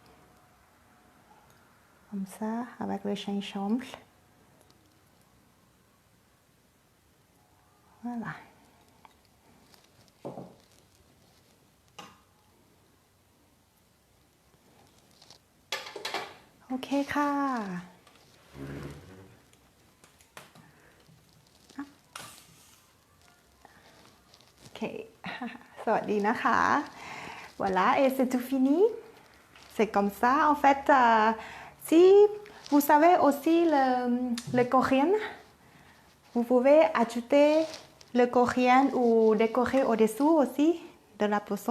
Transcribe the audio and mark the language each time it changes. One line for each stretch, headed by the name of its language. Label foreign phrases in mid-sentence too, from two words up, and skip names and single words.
French: Comme ça, avec le gingembre. Voilà. Ok ค่ะ Ok.
Thai: สวัสดีนะคะ
French: Voilà, et c'est tout fini. C'est comme ça. En fait, si vous savez aussi le coriandre, vous pouvez ajouter le coriandre ou décorer au-dessous aussi de la poisson.